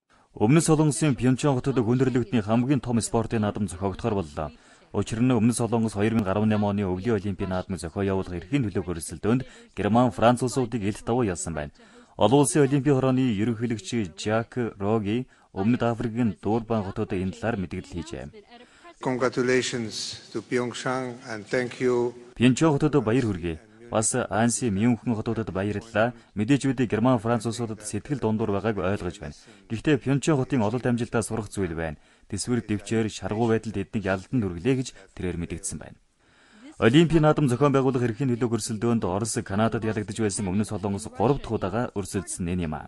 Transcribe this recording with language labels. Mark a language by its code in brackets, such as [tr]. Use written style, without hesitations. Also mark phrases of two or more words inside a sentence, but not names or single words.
[mn] Өмнөд Солонгосын Пьончан хотод хүндрэлтний хамгийн том спортын наадам зохиогдохоор боллоо. Учир нь Өмнөд Солонгос 2018 оны өвлийн олимпийн наадмыг зохио явуулах эрхийн төлөв өрсөлдөөнд Герман, Франц улсуудыг илт давуу ялсан байна. Олон улсын олимпийн хорооны ерөнхийлөгч Жак Роги Өмнөд Африкийн Дурбан хотод энэ талаар мэдээлэл хийжээ. [en] Congratulations to Pyeongchang and thank you. [mn] Пьончан хотод баяр хүргэе. Бас Анси, Мюнхен хотуудад баярлалаа. Мэдээж үүдээ Герман, Франц улсуудад сэтгэл дундуур байгааг ойлгож байна. Гэхдээ Пьончан хотын ололт амжилтаа сурах зүйл байна. Тэсвэр дэвчээр шаргуу байдалд эднийг ялалтанд хүргэлээ гэж тэрээр мэдэгдсэн байна. Олимпийн наадам зохион байгуулах эрхийн төлөв өрсөлдөөнд Орос, Канадад ялагдаж байсан Өмнөд Солонгос 3 дахь удаага өрсөлдсөн энэ юм.